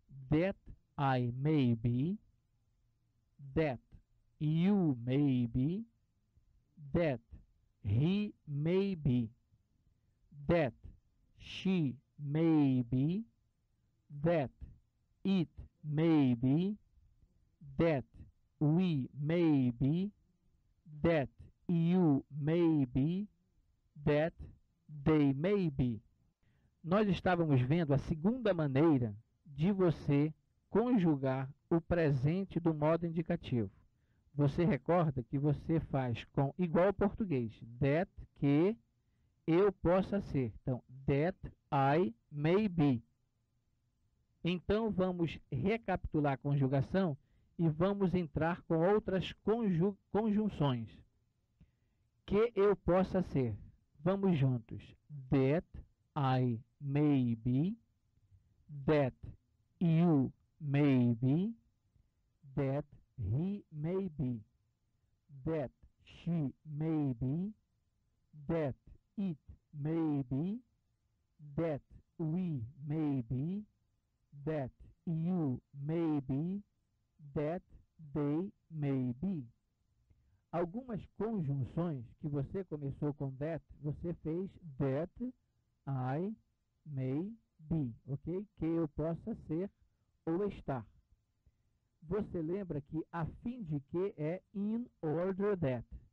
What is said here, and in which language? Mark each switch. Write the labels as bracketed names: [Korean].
[English] That I may be, that you may be, that he may be, that she may be, that it may be, that we may be, that you may be, that they may be. [Portuguese] Nós estávamos vendo a segunda maneira de você conjugar o presente do modo indicativo. Você recorda que você faz com igual ao português, that, que eu possa ser. Então, [English] that I may be. [Portuguese] Então, vamos recapitular a conjugação e vamos entrar com outras conjunções. Que eu possa ser. Vamos juntos. [English] That I may be, that you may be, that he may be, that she may be, that it may be, that we may be, that you may be, that they may be. [Portuguese] Algumas conjunções que você começou com that, você fez [English] that I may be, [Portuguese] ok? Que eu possa ser ou estar. Você lembra que a fim de que é [English] in order that.